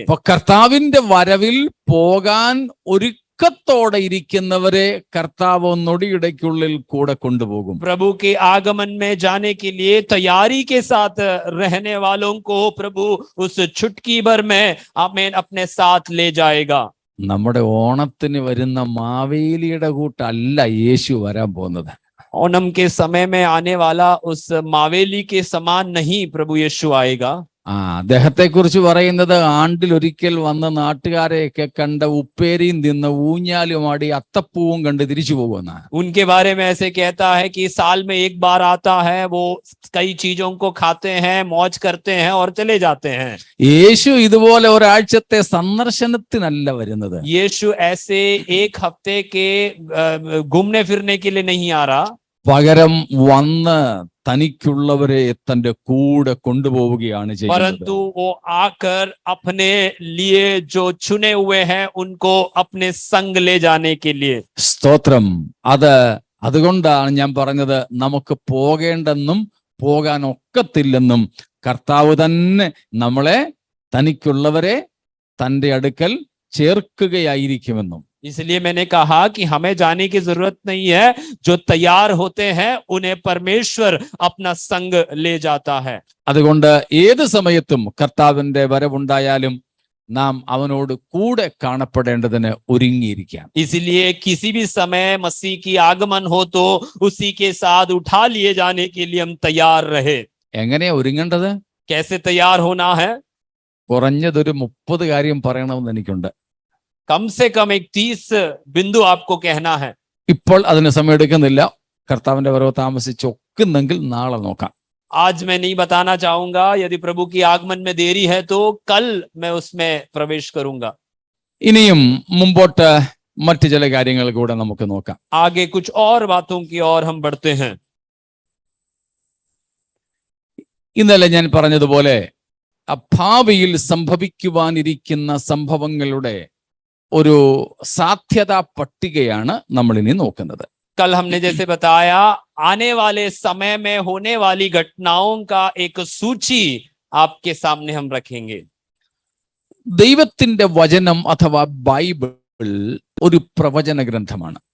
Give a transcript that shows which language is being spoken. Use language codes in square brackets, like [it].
[ml] അപ്പൊ കർത്താവിന്റെ വരവിൽ പോകാൻ ഒരുക്കത്തോടെ ഇരിക്കുന്നവരെ കർത്താവ് നൊടിയിടയ്ക്കുള്ളിൽ കൂടെ കൊണ്ടുപോകും. [hi] प्रभु के आगमन में जाने के लिए तैयारी के साथ रहने वालों को प्रभु उस चुटकी भर में हमें अपने साथ ले जाएगा. [ml] നമ്മുടെ ഓണത്തിന് വരുന്ന മാവേലിയുടെ കൂട്ടല്ല യേശു വരാൻ പോകുന്നത്. [hi] ओणम के समय में आने वाला उस मावेली के समान नहीं प्रभु यीशु आएगा. [ml] അദ്ദേഹത്തെ കുറിച്ച് പറയുന്നത് ആണ്ടിൽ ഒരിക്കൽ വന്ന് നാട്ടുകാരെയൊക്കെ കണ്ട ഉപ്പേരിയും തിന്ന് ഊഞ്ഞാലുമാടി അത്തപ്പൂവും കണ്ട് തിരിച്ചു പോകുമെന്ന്. [hi] उनके बारे में ऐसे कहता है कि साल में एक बार आता है, वो कई चीजों को खाते हैं, मौज करते हैं और चले जाते हैं. [ml] യേശു ഇതുപോലെ ഒരാഴ്ചത്തെ സന്ദർശനത്തിനല്ല വരുന്നത്. [hi] यीशु ऐसे एक हफ्ते के घूमने फिरने के लिए नहीं आ रहा. [ml] പകരം വന്ന് തനിക്കുള്ളവരെ തന്റെ കൂടെ കൊണ്ടുപോവുകയാണ് ചെയ്യുന്നത്. [hi] परंतु वो आकर अपने लिए जो चुने हुए हैं उनको अपने संग ले जाने के लिए. [ml] സ്തോത്രം. അതുകൊണ്ടാണ് ഞാൻ പറഞ്ഞത് നമുക്ക് പോകേണ്ടെന്നും പോകാൻ ഒക്കത്തില്ലെന്നും കർത്താവ് തന്നെ നമ്മളെ തനിക്കുള്ളവരെ തന്റെ അടുക്കൽ ചേർക്കുകയായിരിക്കുമെന്നും. [hi] इसलिए मैंने कहा कि हमें जाने की जरूरत नहीं है. जो तैयार होते हैं उन्हें परमेश्वर अपना संग ले जाता है. [ml] അതുകൊണ്ട് ഏത് സമയത്തും കർത്താവിന്റെ വരവുണ്ടായാലും നാം അവനോട് കൂടെ കാണപ്പെടേണ്ടതിന് ഒരുങ്ങിയിരിക്കാം. [hi] इसलिए किसी भी समय मसीह की आगमन हो तो उसी के साथ उठा लिए जाने के लिए हम तैयार रहे. [ml] എങ്ങനെയാ ഒരുങ്ങേണ്ടത്? [hi] कैसे तैयार होना है? [ml] കുറഞ്ഞതൊരു 30 കാര്യം പറയണമെന്ന് എനിക്കുണ്ട്. [hi] कम से कम एक 30 बिंदु आपको कहना है. [ml] ഇപ്പോൾ അതിന് സമയം എടുക്കുന്നില്ല. കർത്താവിന്റെ വരവ് താമസിച്ചൊക്കുന്നെങ്കിൽ നാളെ നോക്കാം. [hi] आज मैं नहीं बताना चाहूंगा. यदि प्रभु की आगमन में देरी है तो कल मैं उसमें प्रवेश करूंगा. [ml] ഇനിയും മുമ്പോട്ട് മറ്റു ചില കാര്യങ്ങൾ കൂടെ നമുക്ക് നോക്കാം. [hi] आगे कुछ और बातों की ओर हम बढ़ते हैं. [ml] ഇന്നലെ ഞാൻ പറഞ്ഞതുപോലെ ഭാവിയിൽ സംഭവിക്കുവാനിരിക്കുന്ന സംഭവങ്ങളുടെ ഒരു സാധ്യതാ പട്ടികയാണ് നമ്മൾ ഇനി നോക്കുന്നത്. [hi] कल हमने जैसे बताया आने वाले समय में होने वाली घटनाओं का एक सूची आपके सामने हम रखेंगे. [ml] ദൈവത്തിന്റെ വചനം അഥവാ ബൈബിൾ ഒരു പ്രവചന ഗ്രന്ഥമാണ്.